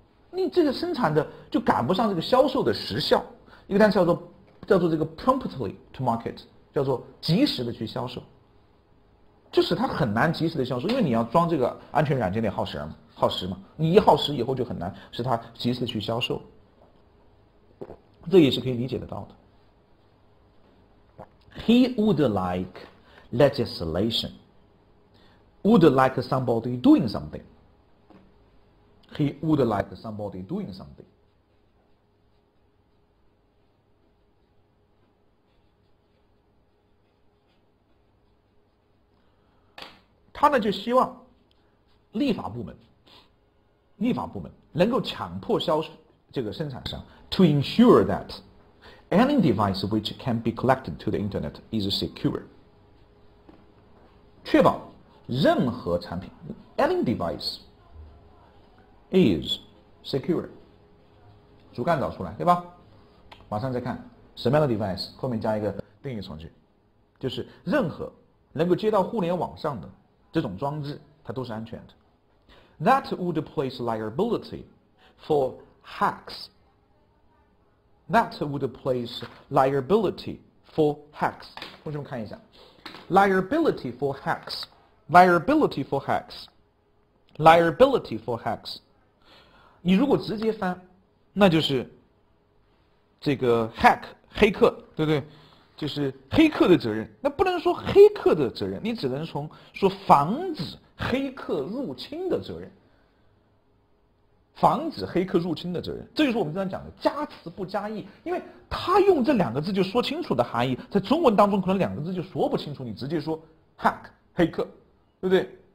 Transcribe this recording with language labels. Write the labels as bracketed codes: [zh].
[zh] 你这个生产的就赶不上这个销售的时效。一个单词叫做这个 [en] promptly to market， [zh] 叫做及时的去销售，就是它很难及时的销售，因为你要装这个安全软件得耗时嘛，你一耗时以后就很难使它及时的去销售，这也是可以理解得到的。 [en] He would like legislation. Would like somebody doing something. He would like somebody doing something. [zh] 他呢就希望立法部门能够强迫这个生产商 [en] to ensure that any device which can be collected to the internet is secure， [zh] 确保任何产品 [en] any device is secure， [zh] 主干找出来，对吧？马上再看什么样的 device 后面加一个定义从句，就是任何能够接到互联网上的这种装置，它都是安全的。 [en] That would place liability for hacks. That would place liability for hacks. [zh] 同学们看一下 ， [en] liability for hacks. Liability for hacks. Liability for hacks. [zh] 你如果直接翻，那就是这个 hack 黑客，对不对？就是黑客的责任，那不能说黑客的责任，你只能说防止黑客入侵的责任，防止黑客入侵的责任，这就是我们经常讲的加词不加意，因为他用这两个字就说清楚的含义，在中文当中可能两个字就说不清楚，你直接说 hack 黑客，对不对？